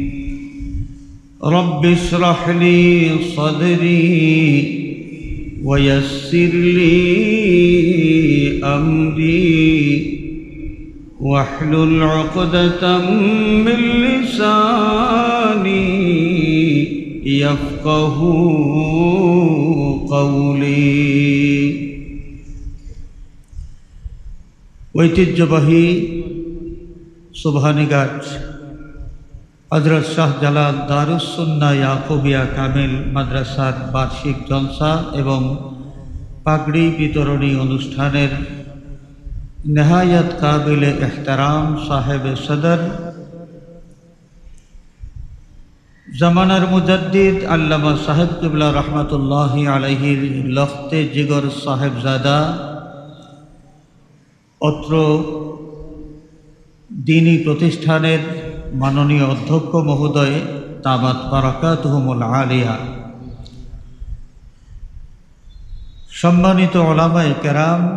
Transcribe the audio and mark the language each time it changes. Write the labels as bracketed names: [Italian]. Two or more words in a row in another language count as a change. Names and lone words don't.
[Arabic] رب اشرح لي صدري ويسر لي أمري واحلل عقدة من لساني يفقهوا قولي۔ [Bangla] ঐতিহ্যবাহী সুবহানীঘাট হযরত শাহ জালাল দারুস সুন্নাহ ইয়াকুবিয়া কামিল মাদ্রাসার বার্ষিক জলসা এবং পাগড়ি বিতরণী অনুষ্ঠানের [Urdu] نہایت قابل احترام صاحب صدر زمانر مجدد علامہ صاحب قبلہ [Arabic] رحمۃ اللہ علیہ [Urdu] لخت جگر صاحب زادہ [Bangla] অত্র দীনী প্রতিষ্ঠানের মাননীয় অধ্যক্ষ মহোদয় [Arabic] دامت بركاتهم العالية, [Bangla] সম্মানিত উলামায়ে কেরাম,